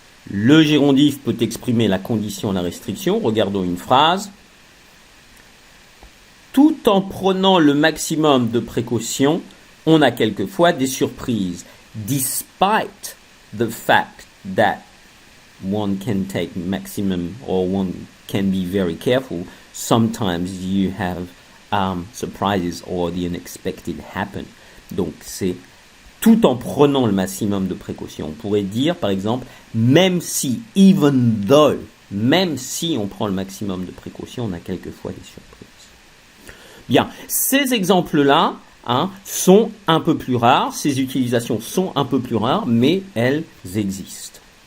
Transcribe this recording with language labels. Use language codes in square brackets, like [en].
[fr] Le gérondif peut exprimer la condition et la restriction. Regardons une phrase. Tout en prenant le maximum de précautions, on a quelquefois des surprises. [en] Despite the fact that one can take maximum or one can be very careful, sometimes you have surprises or the unexpected happen. [fr] Donc c'est tout en prenant le maximum de précautions. On pourrait dire par exemple, même si, [en] even though, [fr] même si on prend le maximum de précautions, on a quelquefois des surprises. Bien, ces exemples-là sont un peu plus rares, ces utilisations sont un peu plus rares, mais elles existent.